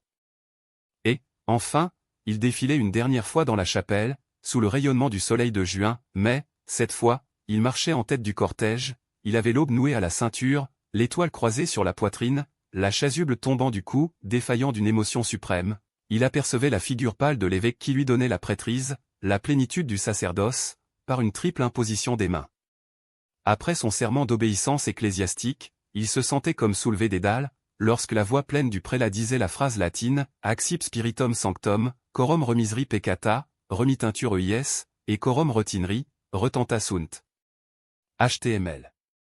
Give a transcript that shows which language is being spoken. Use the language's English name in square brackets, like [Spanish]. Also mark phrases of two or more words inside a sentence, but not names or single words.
[French] Et, enfin, il défilait une dernière fois dans la chapelle, sous le rayonnement du soleil de juin, mais, cette fois, il marchait en tête du cortège, il avait l'aube nouée à la ceinture, l'étoile croisée sur la poitrine, la chasuble tombant du cou, défaillant d'une émotion suprême, il apercevait la figure pâle de l'évêque qui lui donnait la prêtrise, la plénitude du sacerdoce, par une triple imposition des mains. Après son serment d'obéissance ecclésiastique, il se sentait comme soulevé des dalles, lorsque la voix pleine du prélat disait la phrase latine « [Latin] Accipe spiritum sanctum, coram remiseri peccata, remittintur eies, et coram retineri, retenta sunt [French] ». HTML